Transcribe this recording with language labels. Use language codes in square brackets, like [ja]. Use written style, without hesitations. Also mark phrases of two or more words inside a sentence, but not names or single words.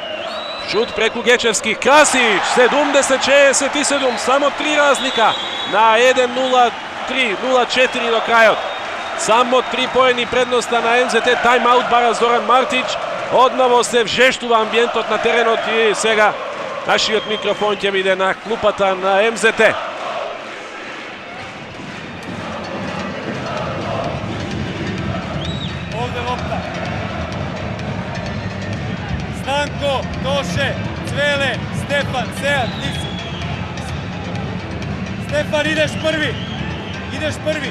[mk] Шут преку Гечевски, Красич, 70-67, само 3 разлика на 1-0-3-0-4 до крајот. Само 3 поени предноста на МЗТ, тајм-аут бара Зоран Мартич. Одново се вжештува амбиентот на теренот и сега нашиот микрофон ќе биде на клупата на МЗТ. [sr] Ovde lopta. Stanko, Toše, Cvele, Stefan, Sead, nisi. Stefan, ideš prvi. Ideš prvi.